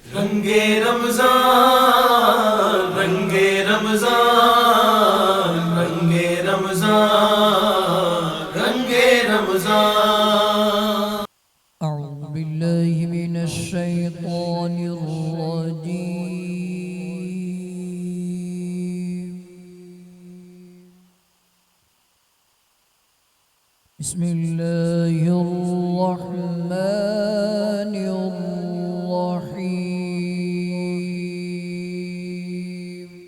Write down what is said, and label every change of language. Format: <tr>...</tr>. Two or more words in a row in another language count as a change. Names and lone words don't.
<ur>رنگِ رمضان رنگِ رمضان رنگِ رمضان رنگِ رمضان.</ur> <ar>أعوذ بالله من الشيطان الرجيم. بسم الله الرحمن الرحيم.</ar>